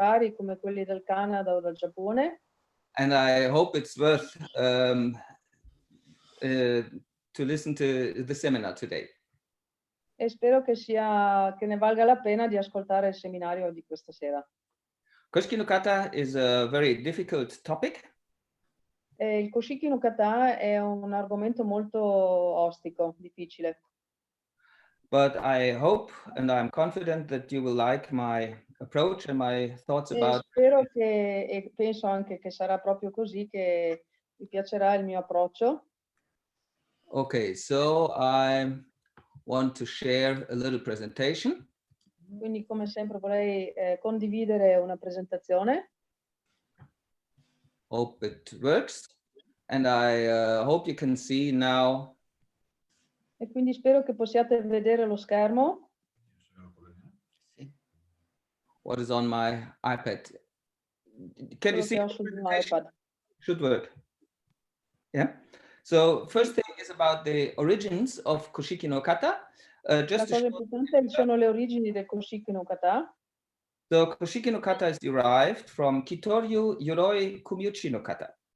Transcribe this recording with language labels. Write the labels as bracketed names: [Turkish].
[Italian] rari come quelli del Canada o del Giappone. [English] And I hope it's worth to listen to the seminar today. [Italian] E spero che ne valga la pena di ascoltare il seminario di questa sera. [English] Koshiki no kata is a very difficult topic. [Italian] Il Koshiki no kata è un argomento molto ostico, difficile. [English] But I hope and I'm confident that you will like my approach and my thoughts about. [Italian] Spero e penso anche che sarà proprio così, che vi piacerà il mio approccio. [English] Okay, so I want to share a little presentation. [Italian] Quindi, come sempre, vorrei condividere una presentazione. [English] Hope it works. And I hope you can see now. [Italian] E quindi spero che possiate vedere lo schermo. [English] What is on my iPad? Can you see? Should work. Yeah. So first thing is about the origins of Koshiki no kata. [Italian] La cosa importante sono le origini del Koshiki no kata. [English] So Koshiki no kata is derived from Kitoryu Yoroi Kumiuchi no kata.